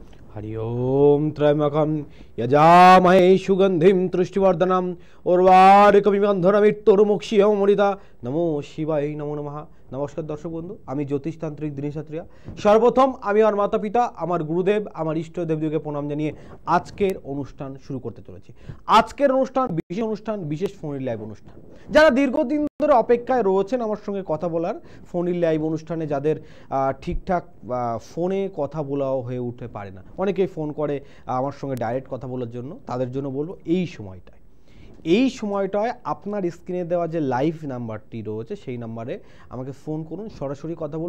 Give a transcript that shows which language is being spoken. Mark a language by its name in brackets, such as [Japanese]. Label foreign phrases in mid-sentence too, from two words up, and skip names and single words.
[Sanskrit] हरि ओम त्र्यंबकं यजामहे सुगंधिं तुष्टिवर्धनम् उर्वारुकमिव बन्धनमृत्युर्मुक्षीयमामृता। नमो शिवाय नमो नमः। [Bangla] নমস্কার দর্শক বন্ধু, আমি জ্যোতিষতান্ত্রিক দিনেশ ছাত্রিয়া। সর্বপ্রথম আমি আমার মাতা পিতা আমার গুরুদেব আমার ইষ্ট দেবদেবকে প্রণাম জানিয়ে আজকের অনুষ্ঠান শুরু করতে চলেছি। আজকের অনুষ্ঠান বিশেষ ফোন লাইভ অনুষ্ঠান। যারা দীর্ঘদিন ধরে অপেক্ষায় রয়েছেন আমার সঙ্গে কথা বলার ফোন লাইভ অনুষ্ঠানে, যাদের ঠিকঠাক ফোনে কথা বলাও হয়ে উঠতে পারে না, অনেকেই ফোন করে আমার সঙ্গে ডাইরেক্ট কথা বলার জন্য, তাদের জন্য বলবো এই সময়টায় আপনার স্ক্রিনে দেওয়া যে লাইভ নাম্বারটি রয়েছে সেই নাম্বারে আমাকে ফোন করুন, সরাসরি কথা বলুন।